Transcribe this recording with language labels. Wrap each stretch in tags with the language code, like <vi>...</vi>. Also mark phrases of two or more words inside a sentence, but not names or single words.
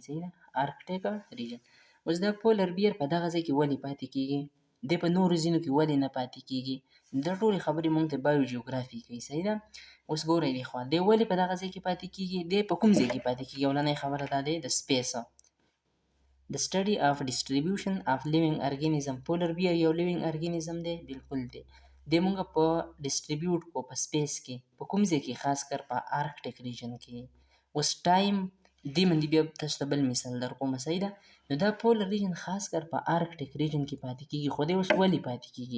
<ps>صحیح ده،</ps> <en>Arctic region.</en> <ps>اوس دا</ps> <en>polar bear</en> <ps>په دغه ځای کې ولې پاتې کېږي، دی په نورو ځینو کې ولې نه پاتې کېږي، دا ټولې خبرې مونږ ته بایو جیوګرافي کوي. صحیح ده. اوس ګورئ دې خوا، دی ولې په دغه ځای کې پاتې کېږي، دی په کوم ځای کې پاتې کېږي؟ اولنۍ خبره دا دی د سپیس.</ps> <en>The study of distribution of living organism. polar bear</en> <ps>یو</ps> <en>living organism</en> <ps>دی، بالکل دی. دی مونږ په ډسټریبیوټ کو په سپیس کې، په کوم ځای کې؟ خاص کر په</ps> <en>Arctic region</en> <ps>کې. اوس ټایم دې باندې بیا تاسو ته بل مثال در کوم. صحیح ده. نو دا</ps> <en>polar region</en> <ps>خاص کر په</ps> <en>Arctic region</en> <ps>کې پاتې کېږي. خو دی اوس ولې پاتې کېږي؟</ps>